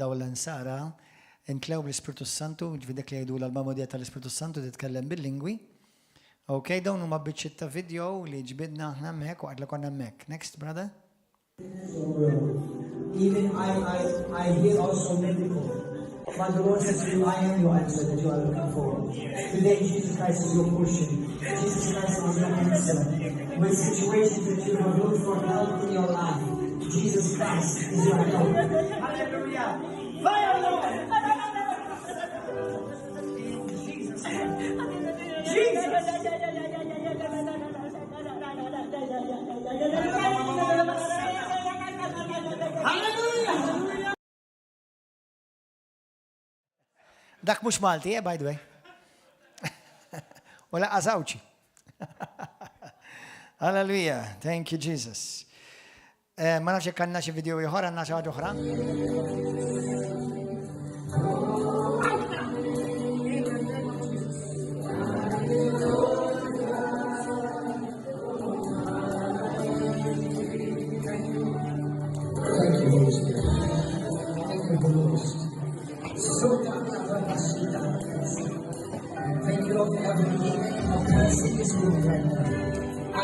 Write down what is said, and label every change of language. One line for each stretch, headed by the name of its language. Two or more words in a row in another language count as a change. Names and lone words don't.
Maltese: daw l-ansara, intlew bl-Ispiritu Santu, ġvidek li jgħidu l-almamodija tal-Ispiritu Santu titkellem bil-lingwi. Ok, dawn huma biċċiet ta' video li ġbidna aħna hemmhekk waqt li konna hemmhekk.
English: Next, brother. Even I hear also medical. But the Lord says to you, I am your answer that you are looking for. Today, Jesus Christ is your portion. Jesus Christ is your answer. With situations that you have looked for help in your life, Jesus Christ is your help. Hallelujah. Fire, Lord. Jesus. Hallelujah.
Maltese: Dak mhux Malti,
English: by the way.
Maltese: Wala qasawċi. Hallelujah.
English: Thank you, Jesus.
Maltese: Ma nafx jekk għandna xi video ieħor, għandna xi ħaġa oħra.
English: Thank you, Lord, for everything in this room right now.